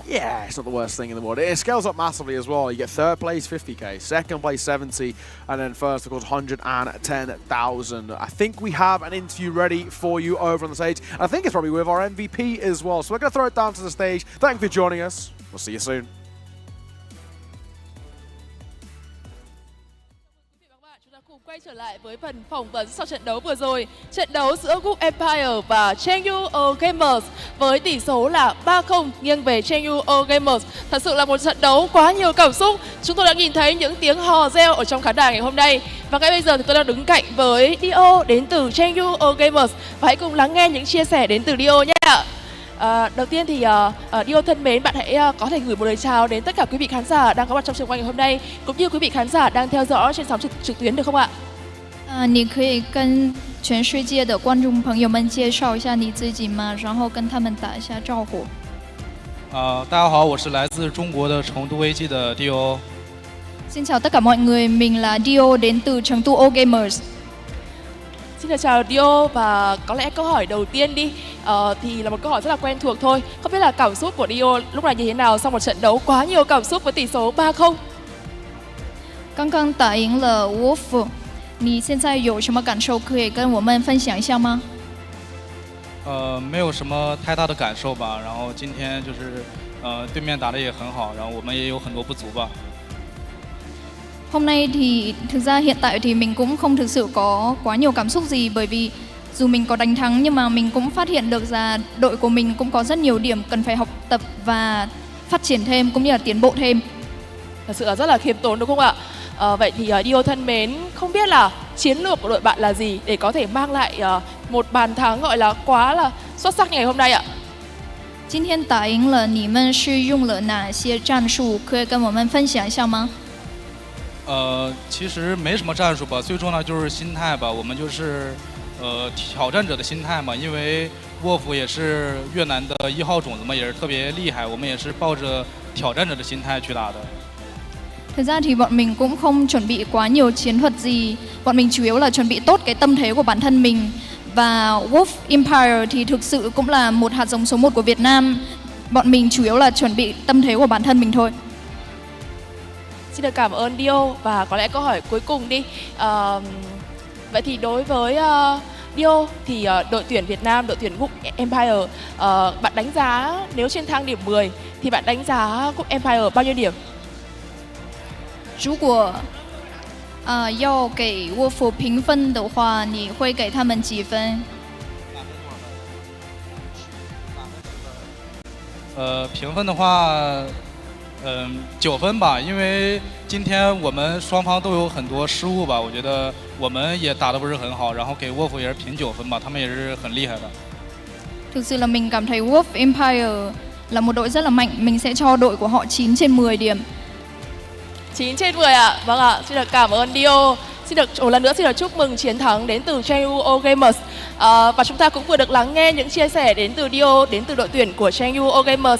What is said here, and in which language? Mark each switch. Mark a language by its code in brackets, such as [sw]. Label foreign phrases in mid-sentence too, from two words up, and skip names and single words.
[en] Yeah, it's not the worst thing in the world. It scales up massively as well. You get 3rd place 50k, 2nd place 70, and then 1st, of course, 110,000. I think we have an interview ready for you over on the stage. And I think it's probably with our MVP as well. So we're going to throw it down to the stage. Thank you for joining us. We'll see you soon. [vi] Quay trở lại với phần phỏng vấn sau trận đấu vừa rồi. Trận đấu giữa Group Empire và CHENGDU Gamers với tỷ số là 3-0 nghiêng về CHENGDU Gamers. Thật sự là một trận đấu quá nhiều cảm xúc. Chúng tôi đã nhìn thấy những tiếng hò reo ở trong khán đài ngày hôm nay. Và ngay bây giờ thì tôi đang đứng cạnh với Dio đến từ CHENGDU Gamers. Và hãy cùng lắng nghe những chia sẻ đến từ Dio nhé. Đầu tiên thì Dio thân mến, bạn hãy có thể gửi một lời chào đến tất cả quý vị khán giả đang có mặt trong trường quay ngày hôm nay, cũng như quý vị khán giả đang theo dõi trên sóng trực tuyến được không ạ? [zh] 你可以跟全世界的观众朋友们介绍一下你自己吗？然后跟他们打一下招呼。大家好，我是来自中国的成都 AG 的 Dio。 [vi] Xin chào tất cả mọi người, mình là Dio đến từ Chengdu Gamers. Xin được chào Dio, và có lẽ câu hỏi đầu tiên đi thì là một câu hỏi rất là quen thuộc thôi. Không biết là cảm xúc của Dio lúc này như thế nào sau một trận đấu quá nhiều cảm xúc với tỷ số 3-0? [zh] 刚刚打赢了 Wolf， 你现在有什么感受可以跟我们分享一下吗？没有什么太大的感受吧。然后今天就是对面打得也很好，然后我们也有很多不足吧。 [vi] Hôm nay thì thực ra hiện tại thì mình cũng không thực sự có quá nhiều cảm xúc gì, bởi vì dù mình có đánh thắng nhưng mà mình cũng phát hiện được là đội của mình cũng có rất nhiều điểm cần phải học tập và phát triển thêm cũng như là tiến bộ thêm. Thật sự là rất là khiêm tốn đúng không ạ? Vậy thì Dio thân mến, không biết là chiến lược của đội bạn là gì để có thể mang lại một bàn thắng gọi là quá là xuất sắc ngày hôm nay ạ? [zh] 今天打赢了，你们是用了哪些战术？可以跟我们分享一下吗？其实没什么战术吧，最重要就是心态吧。我们就是挑战者的心态嘛，因为沃夫也是越南的1号种子嘛，也是特别厉害，我们也是抱着挑战者的心态去打的。 [vi] Thực ra thì bọn mình cũng không chuẩn bị quá nhiều chiến thuật gì, bọn mình chủ yếu là chuẩn bị tốt cái tâm thế của bản thân mình. Và Wolf Empire thì thực sự cũng là một hạt giống số 1 của Việt Nam. Bọn mình chủ yếu là chuẩn bị tâm thế của bản thân mình thôi. Xin được cảm ơn Dio, và có lẽ câu hỏi cuối cùng đi. Vậy thì đối với Dio thì đội tuyển Việt Nam, đội tuyển Group Empire, bạn đánh giá nếu trên thang điểm 10 thì bạn đánh giá Group Empire bao nhiêu điểm? [zh] 如果要给沃夫评分的话，你会给他们几分？评分的话，9分吧，因为今天我们双方都有很多失误吧，我觉得我们也打得不是很好，然后给沃夫也是评9分吧，他们也是很厉害的。 [vi] Thực sự là mình cảm thấy Wolf Empire là một đội rất là mạnh, mình sẽ cho đội của họ 9 trên 10 điểm. 9 trên 10 ạ. Vâng ạ, xin được cảm ơn Dio. Xin được một lần nữa xin được chúc mừng chiến thắng đến từ CHENGDU Gamers. Và chúng ta cũng vừa được lắng nghe những chia sẻ đến từ Dio, đến từ đội tuyển của CHENGDU Gamers.